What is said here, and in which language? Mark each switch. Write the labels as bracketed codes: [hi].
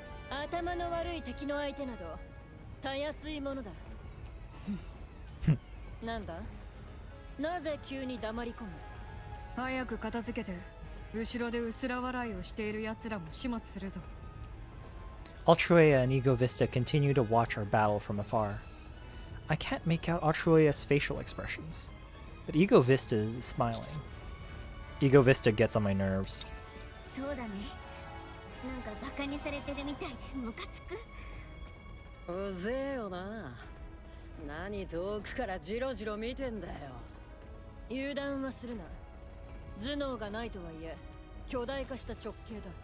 [ja] 頭の悪い敵の相手などたやすいものだ。なんだ？なぜ急に黙り込む？早く片付けて、後ろで薄ら笑いをしている奴らも始末するぞ。 [en] Altruea and Ego Vista continue to watch our battle from afar. I can't make out Altruea's facial expressions, but Ego Vista is smiling. Ego Vista gets on my nerves. [ja] そうだね。なんかバカにされてるみたいでムカつく。うぜえよな。何遠くからジロジロ見てんだよ。油断はするな。頭脳がないとはいえ、巨大化した直径だ。